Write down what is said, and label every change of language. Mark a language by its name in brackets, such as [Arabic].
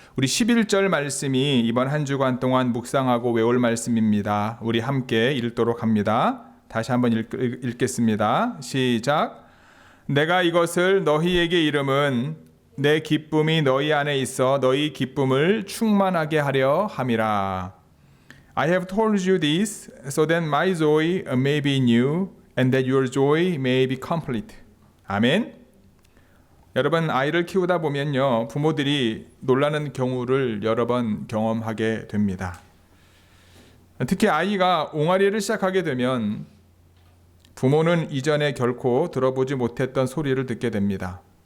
[Korean] 우리 11절 말씀이 이번 한 주간 동안 묵상하고 외울 말씀입니다. 우리 함께 읽도록 합니다. 다시 한번 읽겠습니다. 시작. 내가 이것을 너희에게 이름은 내 기쁨이 너희 안에 있어 너희 기쁨을 충만하게 하려 함이라. [English] I have told you this so that my joy may be in you and that your joy may be complete. [Korean] 아멘. 여러분, 아이를 키우다 보면요, 부모들이 놀라는 경우를 여러 번 경험하게 됩니다. 특히 아이가 옹알이를 시작하게 되면 부모는 이전에 결코 들어보지 못했던 소리를 듣게 됩니다.